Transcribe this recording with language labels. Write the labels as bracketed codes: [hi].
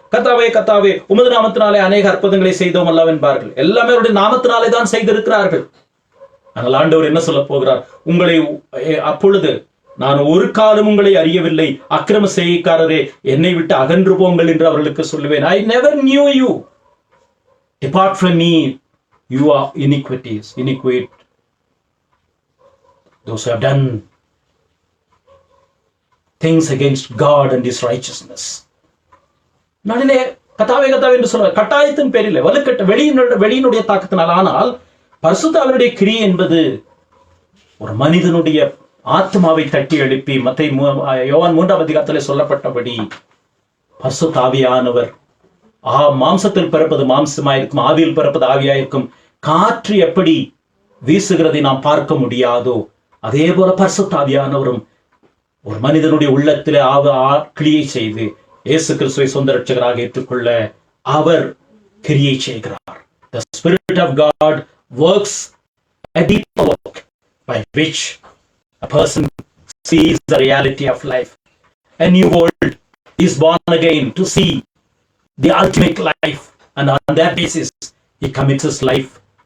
[ta] கர்த்தாவே கர்த்தாவே, உமது நாமத்தினாலே அநேக அற்புதங்களை செய்தோம் அல்லவா என்பார்கள். எல்லாமே அவருடைய நாமத்தினாலே தான் செய்திருக்கிறார்கள். ஆனால் ஆண்டவர் என்ன சொல்ல போகிறார்? உங்களை அப்பொழுது நான் ஒரு காலம் உங்களை அறியவில்லை, அக்கிரம செய்கைக்காரரே, என்னை விட்டு அகன்று போங்கள் என்று அவர்களுக்கு சொல்லுவேன். [en] I never knew you. Depart from me, you are iniquite. Those who have done things against God and His righteousness. [ta] நாளிலே கத்தாவே கத்தாவே என்று சொல்ல கட்டாயத்தின் பேரில் வலுக்கட்ட வெளியினுடைய தாக்கத்தினால். ஆனால் பரிசுத்த அவருடைய கிரியை என்பது ஒரு மனிதனுடைய ஆத்மாவை தட்டி எழுப்பி, யோவான் 3ஆம் அதிகாரத்திலே சொல்லப்பட்டபடி பரிசுத்த ஆவியானவர் மாம்சத்தில் பிறப்பது மாம்சமாயிருக்கும், ஆவியில் பிறப்பது ஆவியாயிருக்கும். காற்று எப்படி வீசுகிறதை நாம் பார்க்க முடியாதோ அதே போல பரிசுத்த ஆவியானவரும் ஒரு மனிதனுடைய உள்ளத்திலே கிரியை செய்து இயேசு கிறிஸ்துவை சொந்த ரட்சகராக ஏற்றுக்கொள்ள அவர் கிரியை செய்கிறார். [en] The Spirit of God works a deeper work by which a person sees the reality of life. A new world is born again to see the ultimate life, and on that basis he commits his life.